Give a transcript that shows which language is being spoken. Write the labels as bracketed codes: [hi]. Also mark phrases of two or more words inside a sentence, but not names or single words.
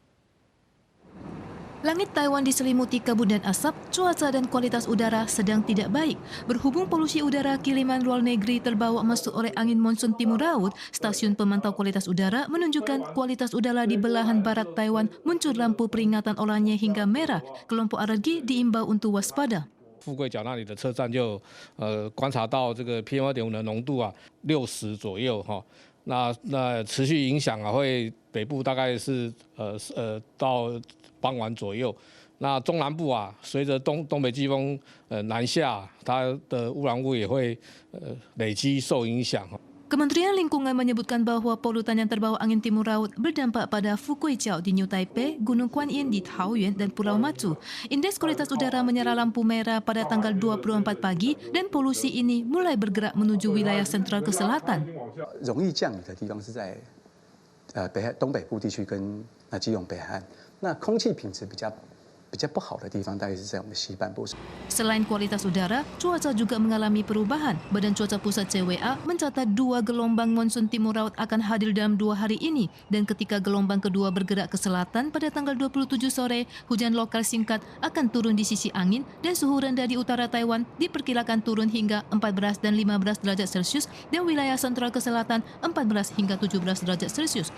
[id] Langit Taiwan diselimuti kabut dan asap, cuaca dan kualitas udara sedang tidak baik. Berhubung polusi udara kiriman luar negeri terbawa masuk oleh angin monsun timur laut, stasiun pemantau kualitas udara menunjukkan kualitas udara di belahan barat Taiwan muncul lampu peringatan oranye hingga merah. Kelompok alergi diimbau untuk waspada. [zh] 富贵角那里的车站就观察到这个 PM2.5的浓度啊60左右哈，那持续影响啊会北部大概是到傍晚左右，那中南部啊随着东北季风南下，它的污染物也会累积受影响。 [id] Kementerian Lingkungan menyebutkan bahwa polutan yang terbawa angin timur laut berdampak pada Fukuichao di New Taipei, Gunung Kuan Yin di Taoyuan, dan Pulau Matsu. Indeks kualitas udara menyala lampu merah pada tanggal 24 pagi dan polusi ini mulai bergerak menuju wilayah sentral ke selatan. [zh] 容易降雨的地方是在东北部地区跟基隆北海岸，那空气品质比较不好的地方大概是在我们西半部。 [id] Selain kualitas udara, cuaca juga mengalami perubahan. Badan Cuaca Pusat CWA mencatat 2 gelombang monsun timur laut akan hadir dalam 2 hari ini. Dan ketika gelombang kedua bergerak ke selatan pada tanggal 27 sore, hujan lokal singkat akan turun di sisi angin dan suhu rendah di utara Taiwan diperkirakan turun hingga 14 dan 15 derajat Celcius dan wilayah sentral ke selatan 14 hingga 17 derajat Celcius.